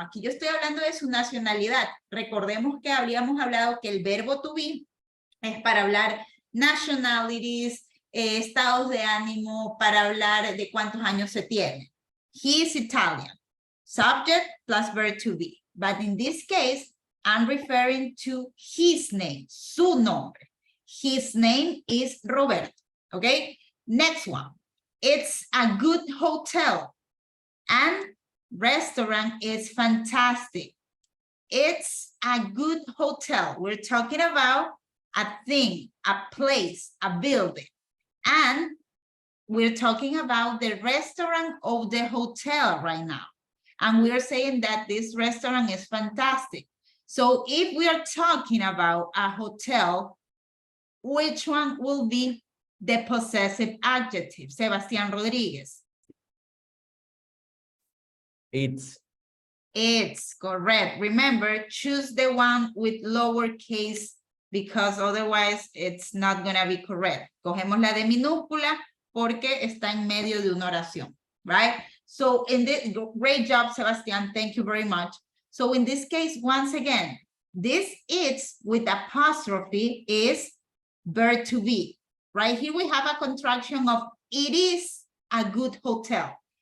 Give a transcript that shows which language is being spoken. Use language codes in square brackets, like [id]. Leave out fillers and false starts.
[es] Aquí yo estoy hablando de su nacionalidad. Recordemos que habíamos hablado que el verbo to be es para hablar nationalities, estados de ánimo, para hablar de cuántos años se tiene. [en] He is Italian. Subject plus verb to be. But in this case, I'm referring to his name, su nombre. His name is Roberto. Okay? Next one. It's a good hotel. And restaurant is fantastic. It's a good hotel. We're talking about a thing, a place, a building. And we're talking about the restaurant of the hotel right now. And we're saying that this restaurant is fantastic. So if we are talking about a hotel, which one will be the possessive adjective? Sebastián Rodriguez. It's correct. Remember, choose the one with lowercase because otherwise it's not going to be correct. [es] Cogemos la de minúscula porque está en medio de una oración, right? [en] So in this, great job, Sebastián. Thank you very much. So in this case, once again, this it's with apostrophe is verb to be. Right here we have a contraction of it is a good hotel.